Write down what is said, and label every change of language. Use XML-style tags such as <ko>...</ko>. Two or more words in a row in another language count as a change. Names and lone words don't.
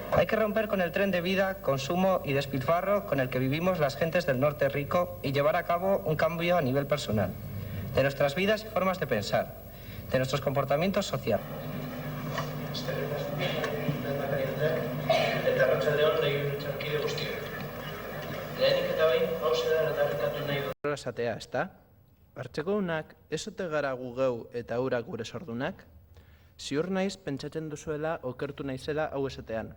<es>que romper con el tren de vida, consumo y despilfarro con el que vivimos las gentes del norte rico y llevar a cabo un cambio a nivel personal, de nuestras vidas y formas de pensar, de nuestros comportamientos sociales.</es> <eu>Eta arratsaldeon legebiltzarkide guztiok. Lehenik eta behin, hauxe da aldarrikatu nahi dut. Esatea, ezta? Hartzekodunak, ez ote gara gu geu eta eurak gure sordunak? Ziur naiz pentsatzen duzuela okertu naizela hau esatean.</eu>